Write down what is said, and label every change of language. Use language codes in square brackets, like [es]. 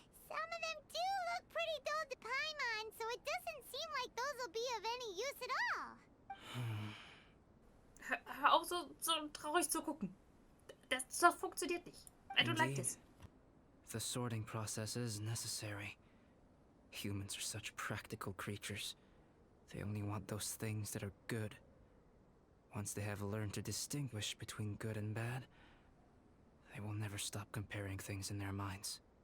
[en] Some of them do look pretty dull to Paimon, so it doesn't seem like those will be of any use at all. [de] hör auf, so traurig zu gucken. Das funktioniert nicht. [en] I don't like this. The sorting process is necessary. Humans are such practical creatures. They only want those things that are good. Once they have learned to distinguish between good and bad, they will never stop comparing things in their minds.